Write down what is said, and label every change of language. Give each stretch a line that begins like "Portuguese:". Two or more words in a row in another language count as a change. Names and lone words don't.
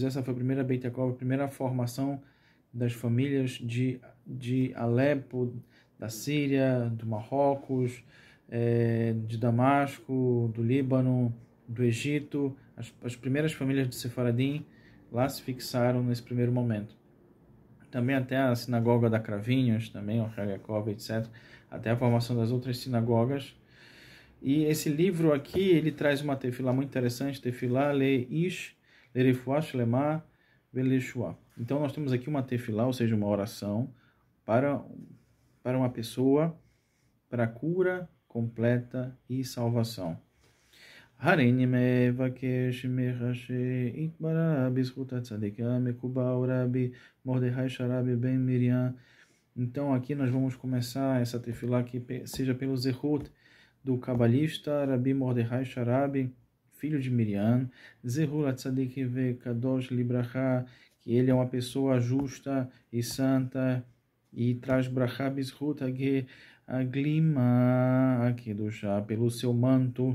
Portuguese: Essa foi a primeira Beit Yaakov, a primeira formação das famílias de Alepo, da Síria, do Marrocos, de Damasco, do Líbano, do Egito. As primeiras famílias de Sefaradim lá se fixaram nesse primeiro momento. Também até a sinagoga da Cravinhos, também, o Yaakov, etc. Até a formação das outras sinagogas. E esse livro aqui, ele traz uma tefilá muito interessante,
Hebrew: תפילה לאיש לרפואה שלמה ולישועה.
Portuguese: Então nós temos aqui uma tefilá, ou seja, uma oração para uma pessoa, para cura completa e salvação.
Hebrew: הריני מבקש ממך שיתברך בזכות הצדיק המקובל רבי מרדכי שרבי בן מרים.
Portuguese: Então aqui nós vamos começar essa tefilá que seja pelo zehut do cabalista Rabi Mordechai Sharabi, filho de Miriam,
Hebrew: זכר צדיק וקדוש לברכה,
Portuguese: que ele é uma pessoa justa e santa e traz brachá
Hebrew: בזכות הגלימה הקדושה,
Portuguese: pelo seu manto.